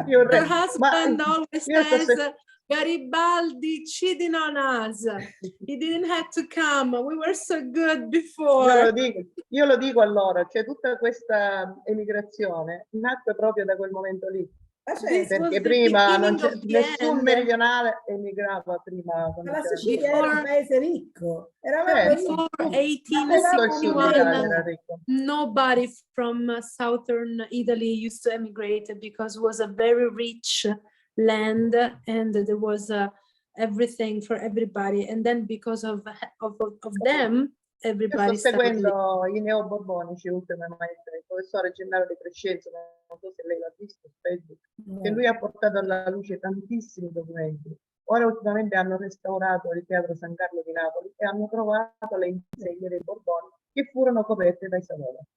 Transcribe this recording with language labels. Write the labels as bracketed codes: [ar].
[en] her husband always says Garibaldi cheating on us. He didn't have to come. We were so good before. [it] Io lo dico a loro, cioè tutta questa emigrazione nacque proprio da quel momento lì. Perché prima non c'è nessun meridionale emigrava prima. La Sicilia era un paese ricco. [en] Before 1861, nobody from southern Italy used to emigrate because it was a very rich land and there was everything for everybody. And then because of them, everybody [it] sto seguendo i neoborbonici ultimamente, il professore Gennaro De Crescenzo, non so se lei l'ha visto su Facebook, che lui ha portato alla luce tantissimi documenti. Ora ultimamente hanno restaurato il Teatro San Carlo di Napoli e hanno trovato le insegne dei Borboni che furono coperte dai Savoia.